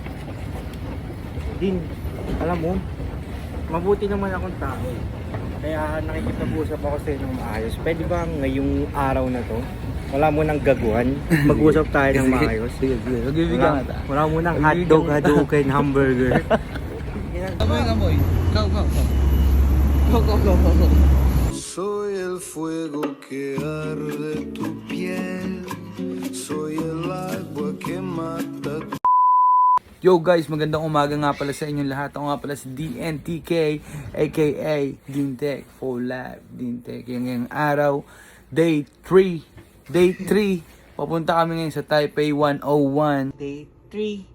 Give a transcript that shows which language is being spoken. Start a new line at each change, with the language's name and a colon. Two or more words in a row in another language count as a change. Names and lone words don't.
Filipino: Din, alam mo, mabuti naman akong tao. Kaya nakikipag-usap ako sa inyo ng maayos. Pwede ba ngayong araw na to, wala mo nang gaguhan, mag-usap tayo ng maayos? Sige. Magbibigyan ka ta. Wala mo nang hotdog, hadouken, hamburger. Amoy. Go.
Spanish: Soy el fuego que arde tu piel. Soy el agua que mata tu...
Filipino: Yo guys, magandang umaga nga pala sa inyong lahat. Ako nga pala si DNTK, aka Dintech for Life. Dintech, yung araw, day 3. Papunta kami ngayon sa Taipei 101. Day 3,